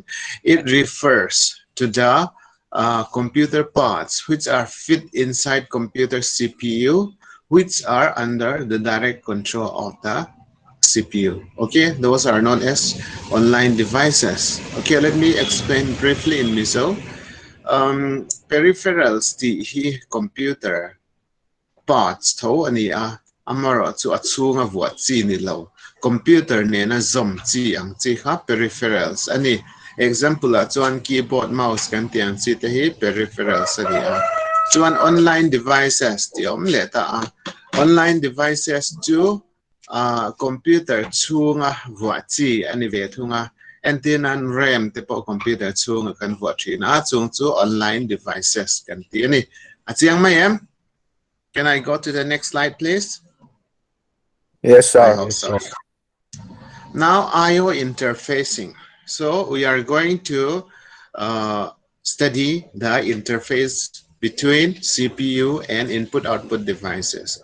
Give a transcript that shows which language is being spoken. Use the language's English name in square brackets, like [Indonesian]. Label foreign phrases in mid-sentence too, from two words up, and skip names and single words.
[English] It refers to the computer parts which are fit inside computer CPU, which are under the direct control of the CPU. Okay, those are known as online devices. Okay, let me explain briefly in Miso. [Mizo] Peripherals [English] the computer parts [Mizo] to ani amaro chu achunga vuat chi ni lo computer ne na zom chi ang chi ha peripherals ani example chuan keyboard mouse kan tiang chi te hi peripherals ani chuan [English] online devices [Mizo] ti om le ta [English] online devices [Mizo] chu computer chunga vuat chi ani ve thunga antenna RAM te po computer chung kan vuat thi na chung chu [English] online devices [Mizo] kan ti ani achiang mai em. [English] Can I go to the next slide, please? Yes, sir. I hope so. Now, I/O interfacing. So we are going to study the interface between CPU and input-output devices.